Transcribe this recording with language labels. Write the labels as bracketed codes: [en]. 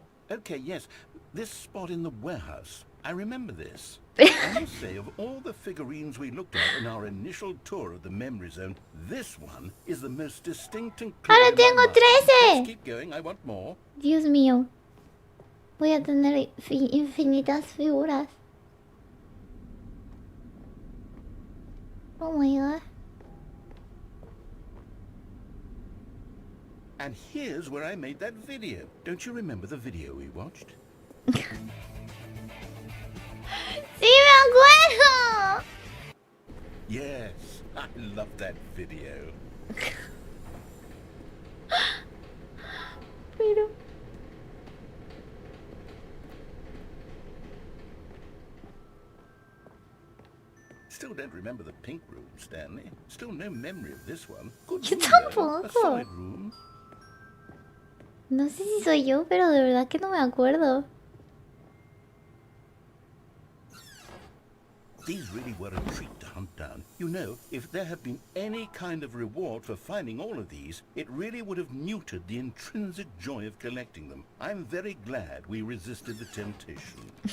[en] Okay, yes. This spot in the warehouse. I remember this. I must say, of all the figurines we looked at in our initial tour of the memory zone, this one is the most distinct and clear. [es] Ahora tengo 13. [en] Let's keep going. I want more. [es] Dios mío. Voy a tener infinitas figuras. [en] Oh my god. And here's where I made that video. Don't you remember the video we watched? [es] ¡Sí me acuerdo! [en] Yes, I love that video. [es] Pero... [en] Still don't remember the pink room, Stanley. Still no memory of this one. Good [es] Yo [en] room, though. [es] tampoco. [en] A solid room. [es] No sé si soy yo, pero de verdad que no me acuerdo. [en] These really were a treat to hunt down. You know, if there had been any kind of reward for finding all of these, it really would have muted the intrinsic joy of collecting them. I'm very glad we resisted the temptation.